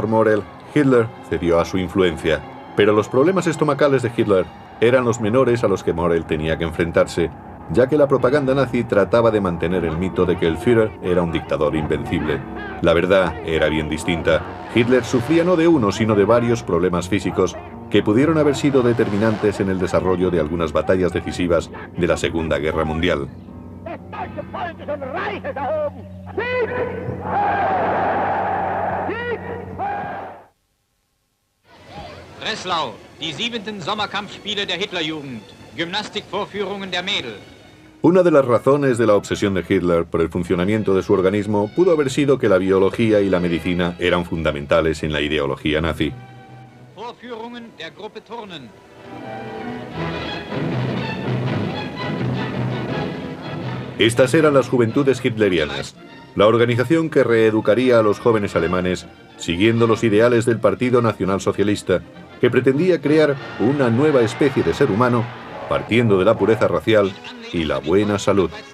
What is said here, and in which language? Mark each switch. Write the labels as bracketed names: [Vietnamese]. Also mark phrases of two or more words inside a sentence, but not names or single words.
[Spanish] Morell, Hitler cedió a su influencia. Pero los problemas estomacales de Hitler eran los menores a los que Morell tenía que enfrentarse, ya que la propaganda nazi trataba de mantener el mito de que el Führer era un dictador invencible. La verdad era bien distinta. Hitler sufría no de uno, sino de varios problemas físicos que pudieron haber sido determinantes en el desarrollo de algunas batallas decisivas de la Segunda Guerra Mundial. [German] Breslau, die 7. Sommerkampfspiele der Hitlerjugend, Gymnastikvorführungen der Mädel. [Spanish] Una de las razones de la obsesión de Hitler por el funcionamiento de su organismo pudo haber sido que la biología y la medicina eran fundamentales en la ideología nazi. [German] Vorführungen der Gruppe Turnen. [Spanish] Estas eran las Juventudes Hitlerianas, la organización que reeducaría a los jóvenes alemanes siguiendo los ideales del Partido Nacionalsocialista, que pretendía crear una nueva especie de ser humano partiendo de la pureza racial y la buena salud.